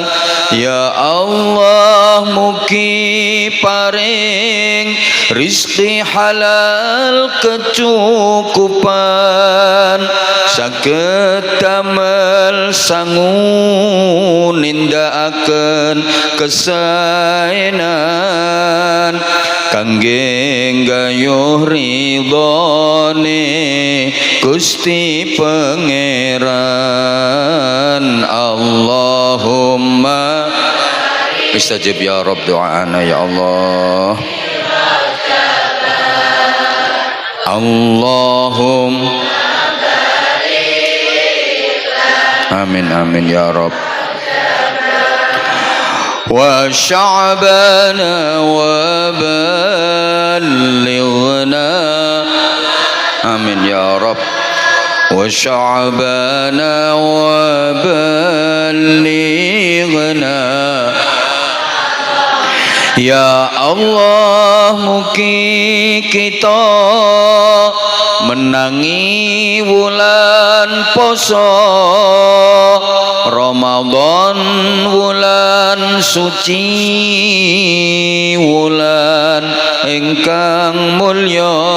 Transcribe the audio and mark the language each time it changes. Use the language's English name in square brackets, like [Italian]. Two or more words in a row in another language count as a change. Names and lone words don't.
[Javanese] Ya Allah mugi paring rizki halal kecukupan saged damel sangu nindakaken kesaenan kangge gayuh ridhone Gusti Pangeran. [Arabic] اللهم استجب يا رب doana يا الله. اللهم آمين آمين يا رب. وشعبان وبلغنا آمين يا رب. وشعبان وبلغنا يا الله [Javanese] mugi kita menangi wulan poso Ramadan wulan suci wulan ingkang mulya.